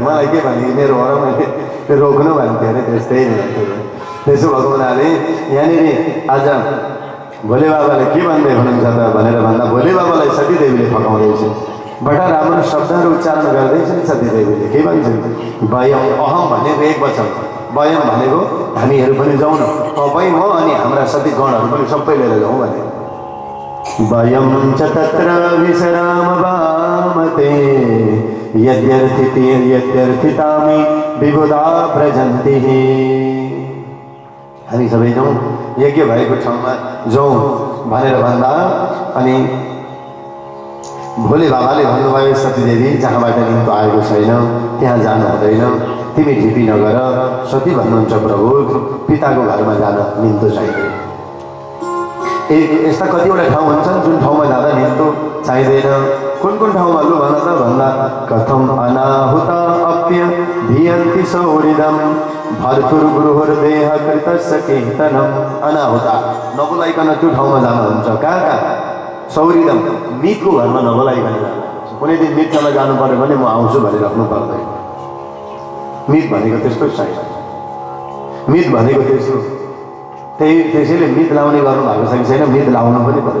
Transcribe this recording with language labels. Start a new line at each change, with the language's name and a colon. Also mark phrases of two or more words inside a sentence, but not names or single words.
Nepali: मलाई के भने मेरो हो र मैले रोक्नु भन्थ्यो अरे, त्यस्तै त्यसो भएको हुनाले यहाँनिर आज भोले बाबाले के भन्दै हुनुहुन्छ त भनेर भन्दा भोले बाबालाई सतीदेवीले फकाउँदैछ। बडा राम्रो शब्दहरू उच्चारण गर्दैछन् सतीदेवीले। के भन्छन्, वयम, अहम भनेको एक वचन, वयम भनेको हामीहरू पनि जाउँ न, तपाईँ म अनि हाम्रा सतीगणहरू पनि सबै लिएर जाउँ भने।
Sanskrit: वयम च तत्र विश्राम वामते यद्यर्थितामि विबुधा प्रजन्ति।
Nepali: हामी सबै जाउँ, यज्ञ भएको ठाउँमा जाउँ भनेर भन्दा अनि भोले बाबाले भन्नुभयो सतीदेवी जहाँबाट निम्तो आएको छैन त्यहाँ जानु हुँदैन, तिमी ढिपी नगर। सती भन्नुहुन्छ प्रभु पिताको घरमा जान निम्तो चाहिँदैन। यस्ता कतिवटा ठाउँ हुन्छन् जुन ठाउँमा जाँदा निम्तो चाहिँदैन। कुन कुन ठाउँमा लु भन त भन्दा
Sanskrit: कथम अनाहुत अप्य भियन्ति सौरिदम भर्तुर्गृहुर्देह कृतस्य कीर्तनम।
Nepali: अनाहुता नबोलाइकन त्यो ठाउँमा जानुहुन्छ। कहाँ कहाँ? सौरिदम, मितको घरमा नबोलाइकन जानुहुन्छ। कुनै दिन मितसँग जानु पर्यो भने म आउँछु भनिराख्नु पर्दैन। मित भनेको त्यस्तो छैन, मित भनेको त्यस्तो। त्यसैले मित लाउने गर्नु भएको छ कि छैन, मित लाउनु पनि पर्छ।